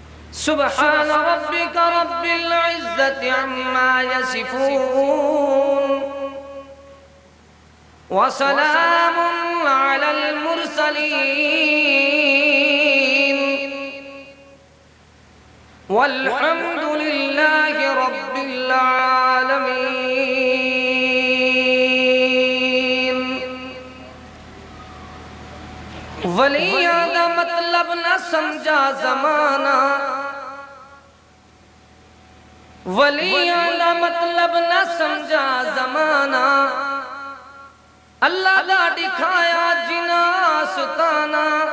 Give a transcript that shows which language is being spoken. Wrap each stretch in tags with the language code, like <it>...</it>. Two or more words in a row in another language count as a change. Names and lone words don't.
<ar>سبحان ربك رب العزة عما يصفون وسلام على المرسلين والحمد لله رب العالمين۔</ar> <pa>ولیاں دا مطلب نہ سمجھا زمانہ، ولیاں دا مطلب نہ سمجھا زمانہ، اللہ دا دکھایا جنا ستانہ۔</pa>